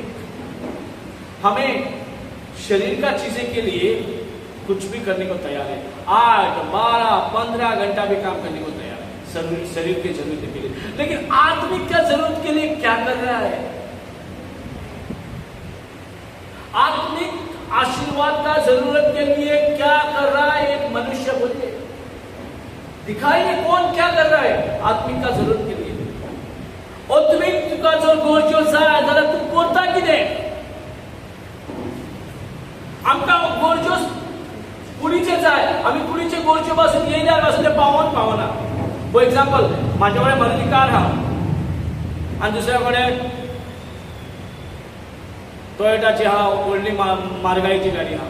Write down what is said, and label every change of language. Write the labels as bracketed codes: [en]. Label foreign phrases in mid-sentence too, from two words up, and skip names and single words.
[hi] हमें शरीर का चीजें के लिए कुछ भी करने को तैयार है, 8, 12, 15 घंटा भी काम करने को तैयार है शरीर के जरूरत के लिए, लेकिन आत्मिक का जरूरत के लिए क्या कर रहा है? आत्मिक आशीर्वाद का जरूरत के लिए क्या कर रहा है? एक मनुष्य बोलिए, दिखाइए कौन क्या कर रहा है आत्मिक का जरूरत के लिए? [kok] आत्मिक तुका जो गरजेचा आहे जाल्यार तू करता कितें? आमकां गरजो कुडीचे जाय, आमी कुडीचे गरजो पासून येयल्यार पासून ते पावना. [en] For example, [kok] म्हाजे कडेन मारुती कार आहा आनी दुसऱ्या कडेन टोयोटाची आहा, व्हडली मारगायेची गाडी आहा.